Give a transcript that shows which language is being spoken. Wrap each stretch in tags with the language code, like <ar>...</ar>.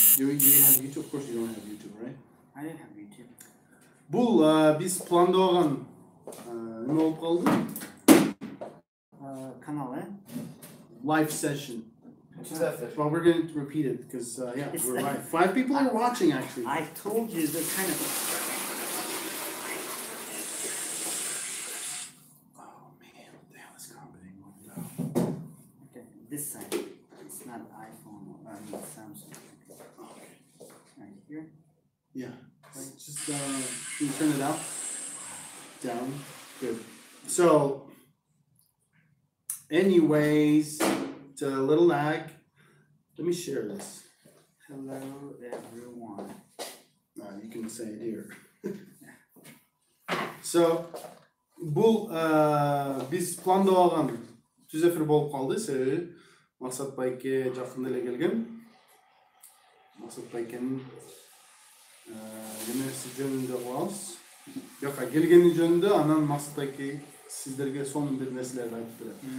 <en>Do you have YouTube? Of course you don't have YouTube, right? I didn't have YouTube.</en> <ky>Бул биз пландаган неме болуп калды? Kanal, eh?</ky> <en>Live session. Well, we're going to repeat it because, yeah, we're live. 5 people are watching, actually. I told you the kind of. Oh, man, what the hell is happening? Okay, this side. It's not an iPhone or Samsung. Okay. Right here. Yeah. Just, can you turn it up? Down. Good. So, anyways, it's a little lag. Let me share this. Hello everyone. You can say it here.</en> <ky>So, bu biz planda algan түз эфир болуп калды. Себеби Максат Байке жакында эле келген. Максат Байкенин немеси жөнүндө кылабыз. Жок, келгени жөнүндө анан Максат Байке сиздерге сонун бир нерселерди айтып берет.</ky>